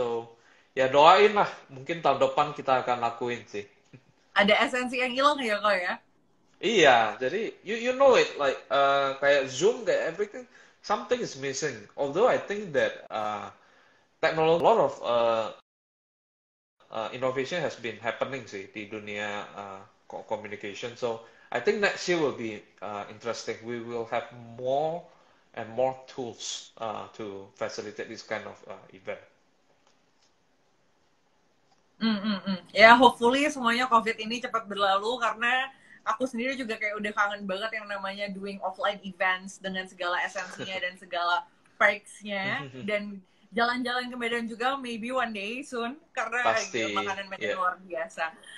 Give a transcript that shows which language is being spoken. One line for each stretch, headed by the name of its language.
Indonesian: So ya doain lah, mungkin tahun depan kita akan lakuin sih. Ada esensi yang hilang ya kok ya? Iya, jadi
English: you know it, like kayak Zoom, kayak everything, something is missing. Although I think that technology, a lot of innovation has been happening
Indonesian: sih di dunia
English: communication. So I think next year will be interesting. We will have more and more tools to facilitate this kind of event.
Indonesian: Ya, hopefully semuanya COVID ini cepat berlalu karena aku sendiri juga kayak udah kangen banget yang namanya
English: doing offline events
Indonesian: dengan segala esensinya dan segala perks-nya dan jalan-jalan ke Medan juga
English: maybe one day soon
Indonesian: karena makanan Medan luar biasa.